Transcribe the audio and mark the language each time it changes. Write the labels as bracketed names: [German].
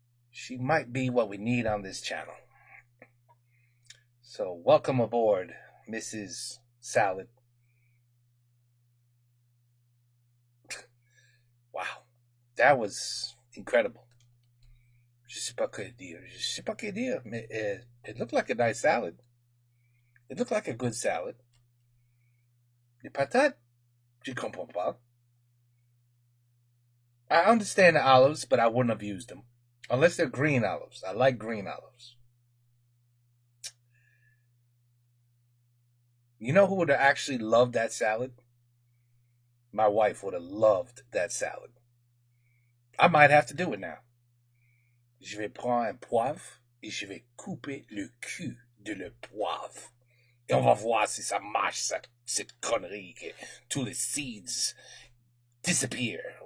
[English] She might be what we need on this channel. So welcome aboard, Mrs. Salad. Wow, that was incredible. [French] Je sais pas quoi dire. [English] Mais it looked like a nice salad. It looked like a good salad. [French] Les patates, je comprends pas. [English] I understand the olives, but I wouldn't have used them. Unless they're green olives. I like green olives. You know who would have actually loved that salad? My wife would have loved that salad. I might have to do it now. [French] Je vais prendre un poivre et je vais couper le cul de le poivre. Et on va voir si ça marche, cette connerie, que tous les [English] seeds disappear.